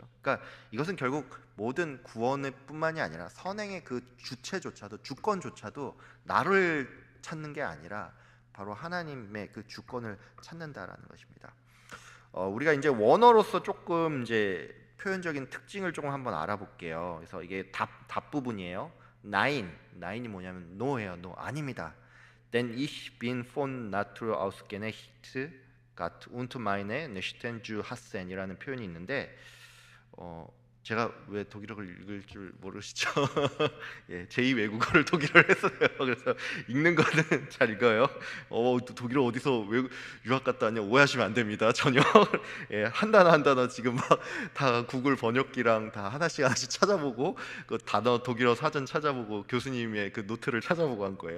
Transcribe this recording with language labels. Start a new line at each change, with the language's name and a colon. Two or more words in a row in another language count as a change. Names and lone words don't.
Korean: 그러니까 이것은 결국 모든 구원의 뿐만이 아니라 선행의 그 주체조차도 주권조차도 나를 찾는 게 아니라 바로 하나님의 그 주권을 찾는다라는 것입니다. 우리가 이제 원어로서 조금 이제 표현적인 특징을 조금 한번 알아볼게요. 그래서 이게 답 부분이에요. Nein 이 뭐냐면 no예요. No 아닙니다.
German: Denn ich bin von Natur aus geknechtet und meine Nächsten zu hassen
Korean: 이라는 표현이 있는데 제가 왜 독일어를 읽을 줄 모르시죠? 예, 제2 외국어를 독일어를 했어요. 그래서 읽는 거는 잘 읽어요. 독일어 어디서 유학 갔다 왔냐 오해하시면 안 됩니다. 전혀. 예, 한 단어 지금 막 다 구글 번역기랑 다 하나씩 찾아보고 그 단어 독일어 사전 찾아보고 교수님의 그 노트를 찾아보고 한 거예요.